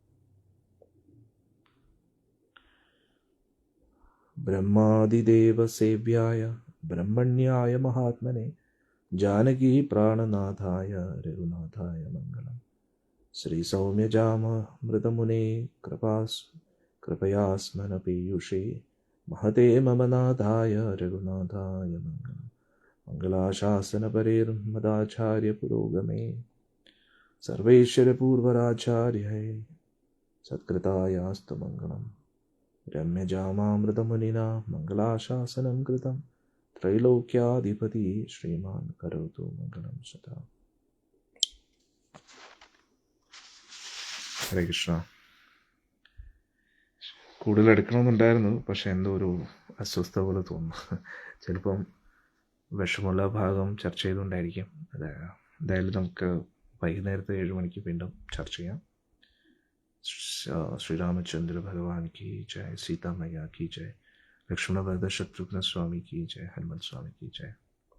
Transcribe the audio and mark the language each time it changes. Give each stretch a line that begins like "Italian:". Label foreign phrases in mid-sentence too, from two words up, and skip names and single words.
Sanskrit: ब्रह्मादिदेवसेव्याय ब्रह्मण्याय महात्मने जानकी प्राणनाथाय रघुनाथाय मङ्गलं श्रीसौम्यजाममृतमुने कृपयास्मन पीयूषे महते मम नाथाय रघुनाथाय मङ्गलं मङ्गलाशासनपरेर्मदाचार्यपुरोगमे सर्वेश्वरपूर्वराचार्यै सत्कृतायास्तु मङ्गलं रम्यजामामृतमुनिना मङ्गलाशासनं कृतं त्रैलोक्याधिपति श्रीमान् करोतु मङ्गलं सदा.
Malayalam: ഹരേ കൃഷ്ണ. കൂടുതൽ എടുക്കണമെന്നുണ്ടായിരുന്നു, പക്ഷെ എന്തോ ഒരു അസ്വസ്ഥത പോലെ തോന്നുന്നു. ചിലപ്പം വിഷമുള്ള ഭാഗം ചർച്ച ചെയ്തുകൊണ്ടായിരിക്കും. എന്തായാലും നമുക്ക് വൈകുന്നേരത്തെ 7 മണിക്ക് വീണ്ടും ചർച്ച ചെയ്യാം.
Hindi: श्रीरामचन्द्र भगवान की जय, सीतामैया की जय, लक्ष्मण भरत शत्रुघ्न स्वामी की जय, हनुमत स्वामी की जय.